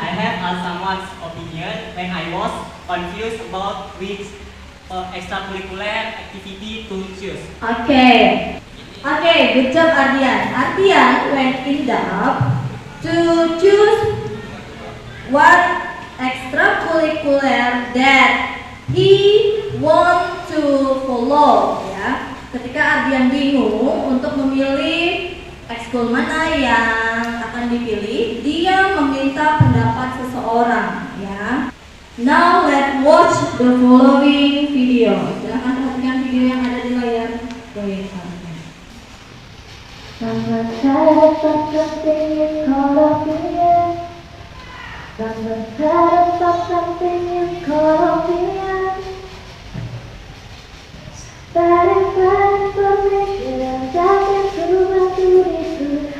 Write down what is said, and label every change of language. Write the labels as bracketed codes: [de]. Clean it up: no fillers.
[en] I have asked someone's opinion when I was confused about which extracurricular activity to choose. Okay. Okay, good job Ardian. Ardian went in doubt to choose what extracurricular that he want to follow. [id] Ya, ketika Ardian bingung untuk memilih ekskul mana yang akan dipilih, dia meminta pendapat seseorang. Ya. [en] Now let's watch the following video. [id] Silahkan perhatikan video yang ada di layar proyektor. [en] Someone said something you call opinion. Someone said something you call opinion. That is information that is proven to be true.